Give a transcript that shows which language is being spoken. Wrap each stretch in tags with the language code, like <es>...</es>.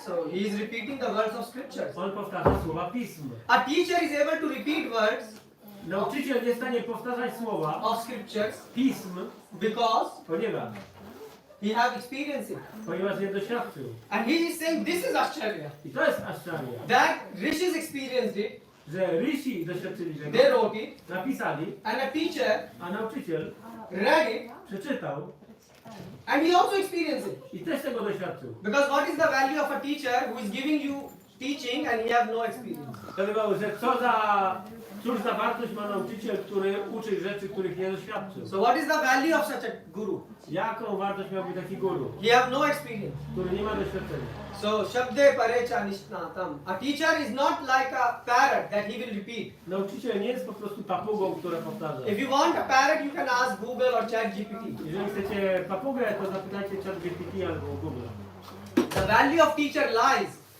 <en>So he is repeating the words of scriptures.</en> <pl>On powtarza słowa pism.</pl> <en>A teacher is able to repeat words</en> <pl>Nauczyciel nie jest w stanie powtarzać słowa</pl> <en>of scriptures</en> <pl>pism,</pl> <en>because</en> <pl>ponieważ</pl> <en>he</en> <pl>nie doświadczył.</pl> <en>And he is saying this is ascharya.</en> <pl>I to jest aszczaria.</pl> <en>That rishis experienced it,</en> <pl>Że Rishi doświadczyli tego,</pl> <en>they wrote it,</en> <pl>napisali,</pl> <en>and a teacher</en> <pl>a nauczyciel</pl> <en>read it,</en> <pl>przeczytał</pl> <en>and he also experienced it.</en> <pl>i też tego doświadczył.</pl> <en>Because what is the value of a teacher who is giving you teaching and he have no experience?</en> <pl>Dlatego, że cóż za wartość ma nauczyciel, który uczy rzeczy, których nie doświadczył.</pl> <en>So what is the value of such a guru?</en> <pl>Jaką wartość miałby taki guru,</pl> <en>He have no experience.</en> <pl>który nie ma doświadczenia?</pl> <sa>So shabde parecha nishnatam.</sa> <en>A teacher is not like a parrot that he will repeat.</en> <pl>Nauczyciel nie jest po prostu papugą, która powtarza.</pl> <en>If you want a parrot, you can ask Google or ChatGPT.</en> <pl>Jeżeli chcecie papugę, to zapytajcie ChatGPT albo Google.</pl> <en>The value of teacher lies.</en>